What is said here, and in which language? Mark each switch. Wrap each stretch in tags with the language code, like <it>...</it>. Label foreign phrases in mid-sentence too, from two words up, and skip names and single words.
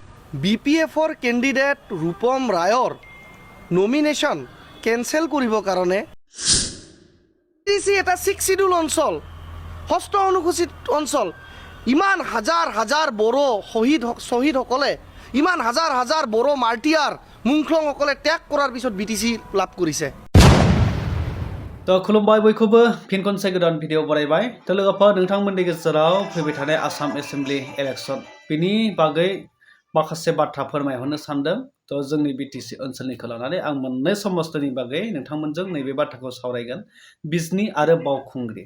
<as>BPFৰ কেণ্ডিডেট ৰূপম ৰায়ৰ</as> <en>nomination cancel</en> <as>কৰিবৰ কাৰণে এটা 6 শিডিউল অঞ্চল, ষষ্ঠ অনুসূচিত অঞ্চল, ইমান হাজাৰ হাজাৰ বড়ো শ্বহীদসকলে, ইমান হাজাৰ হাজাৰ বড়ো মাৰ্টিয়াৰ মুংখ্লংসকলে ত্যাগ কৰাৰ পিছত BTC লাভ কৰিছে।</as> <brx>तो खुलुमबाय बयखौबो फिन खनसे गोदान भिडिअ बरायबाय। तो लोगोफोर नोंथांमोननि गेजेराव फैबाय थानाय आसाम</brx> <en>assembly election</en> <brx>बिनि बागै माखासे बाथ्रा फोरमायहरनो सानदों। तो जोंनि BTC ओनसोलनिखौ लानानै आं मोननै समस्तनि बागै नोंथांमोनजों नैबे बाथ्राखौ सावरायगोन, बिजनी आरो बावखुंग्रि।</brx>